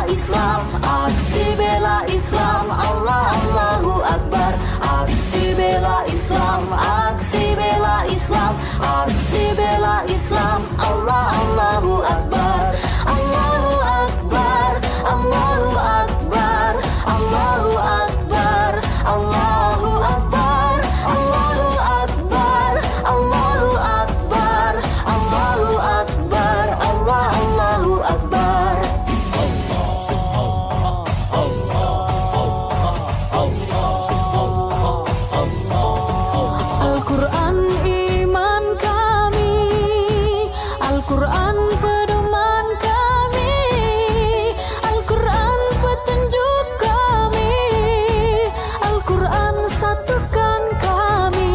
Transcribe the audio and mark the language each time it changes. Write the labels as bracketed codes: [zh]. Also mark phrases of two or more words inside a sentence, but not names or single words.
[id] Islam, aksi bela Islam, [ar] الله الله أكبر. [id] Aksi bela Islam, aksi bela Islam, aksi bela Islam, [ar] الله الله أكبر. الله أكبر، الله أكبر، الله أكبر، الله أكبر، الله أكبر، الله أكبر، الله أكبر، الله الله أكبر. [id] Al-Quran iman kami, Al-Quran pedoman kami, Al-Quran petunjuk kami, Al-Quran satukan kami.